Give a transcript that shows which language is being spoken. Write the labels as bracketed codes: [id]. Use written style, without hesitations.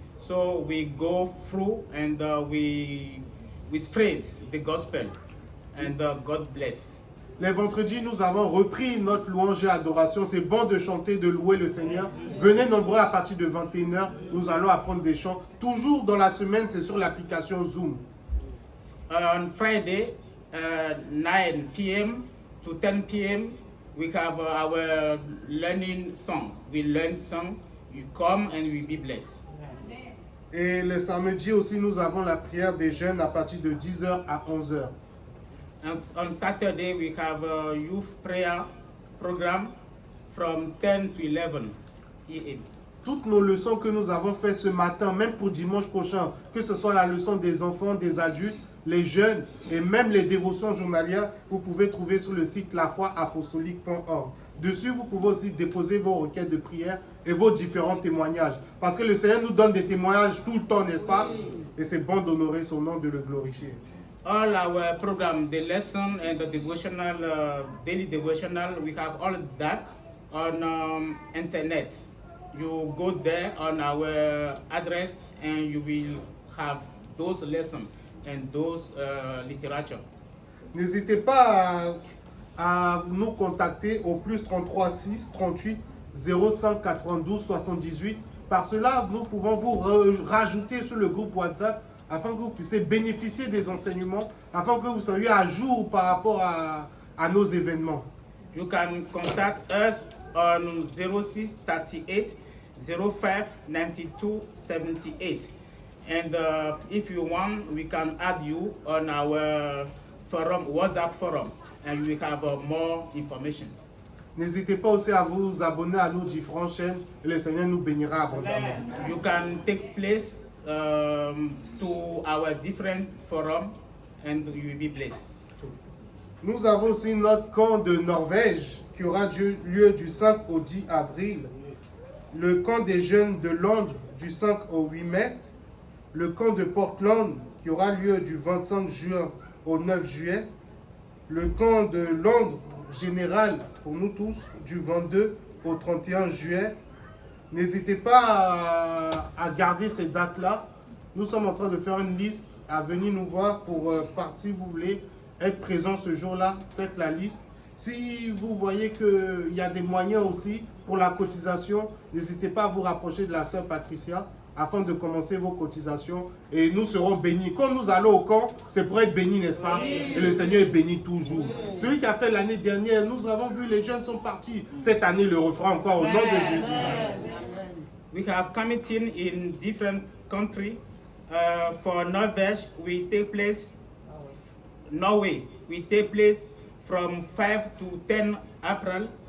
[en] So we go through and we spread the gospel and God bless. [fr] Les vendredis, nous avons repris notre louange et adoration. C'est bon de chanter, de louer le Seigneur. Venez nombreux à partir de 21h. Nous allons apprendre des chants. Toujours dans la semaine, c'est sur l'application Zoom. [en] On Friday, 9 p.m. to 10 p.m., we have our learning song. We learn song. You come and we be blessed. [fr] Et le samedi aussi, nous avons la prière des jeunes à partir de 10h à 11h. [en] And on Saturday, we have a youth prayer program from 10 to 11 a.m. [fr] Toutes nos leçons que nous avons faites ce matin, même pour dimanche prochain, que ce soit la leçon des enfants, des adultes, les jeunes et même les dévotions journalières, vous pouvez trouver sur le site lafoiapostolique.org. Dessus, vous pouvez aussi déposer vos requêtes de prière et vos différents témoignages. Parce que le Seigneur nous donne des témoignages tout le temps, n'est-ce pas? Et c'est bon d'honorer son nom, de le glorifier. [en] All our program, the lesson and the devotional, daily devotional, we have all that on internet. You go there on our address and you will have those lessons and those literature. [fr] N'hésitez pas à nous contacter au plus 33 6 38 05 92 78. Par cela, nous pouvons vous rajouter sur le groupe WhatsApp afin que vous puissiez bénéficier des enseignements, afin que vous soyez à jour par rapport à nos événements. [en] You can contact us on 06 38 05 92 78. And if you want, we can add you on our forum, WhatsApp forum, and we have more information. [fr] N'hésitez pas aussi à vous abonner à nos différentes chaînes et le Seigneur nous bénira abondamment. [en] You can take place to our different forum and you will be blessed. [fr] Nous avons aussi notre camp de Norvège qui aura lieu du 5 au 10 avril. Le camp des jeunes de Londres du 5 au 8 mai. Le camp de Portland qui aura lieu du 25 juin au 9 juillet. Le camp de Londres général pour nous tous du 22 au 31 juillet. N'hésitez pas à garder ces dates-là. Nous sommes en train de faire une liste à venir nous voir pour partir. Vous voulez être présent ce jour-là, faites la liste. Si vous voyez qu'il y a des moyens aussi pour la cotisation, n'hésitez pas à vous rapprocher de la sœur Patricia afin de commencer vos cotisations et nous serons bénis. Quand nous allons au camp, c'est pour être bénis, n'est-ce pas? Et le Seigneur est béni toujours. Celui qui a fait l'année dernière, nous avons vu les jeunes sont partis. Cette année, le refera encore au nom de Jésus. [en] We have committing in different countries. For Norway, we take place from 5 to 10 April.